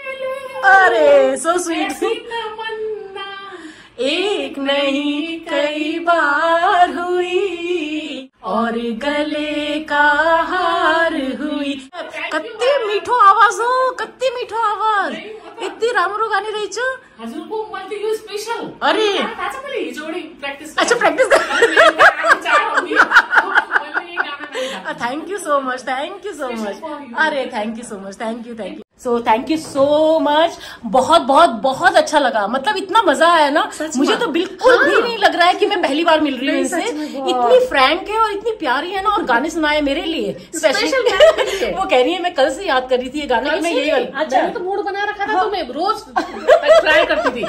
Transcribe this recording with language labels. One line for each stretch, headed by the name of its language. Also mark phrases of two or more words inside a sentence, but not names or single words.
English: अरे so sweet.
Hindi: तमन्ना एक नहीं कई बार हुई और गले का हार हुई।
Nepali: कत्ती मीठो आवाज हो, कत्ती मीठो आवाज, इतनी राम्रो गाने रही छ। हजुरको मैले यो स्पेशल। अरे थाहा छ मैले हिजोडी प्र्याक्टिस।
Hindi: अच्छा प्र्याक्टिस।
English: thank you so much, thank you so much. अरे thank you so much, thank you thank you. so thank you so much.
Hindi: बहुत बहुत बहुत अच्छा लगा, मतलब इतना मजा आया ना, मुझे तो बिल्कुल भी नहीं लग रहा है कि मैं पहली बार मिल रही हूँ इनसे। इतनी फ्रैंक है और इतनी प्यारी है ना, और गाने सुनाए मेरे लिए स्पेशल। वो कह रही है, मैं कल से याद कर रही थी ये गाना कि मैं यही। अच्छा, मैंने तो मूड बना रखा था, तो मैं रोज ट्राई करती थी।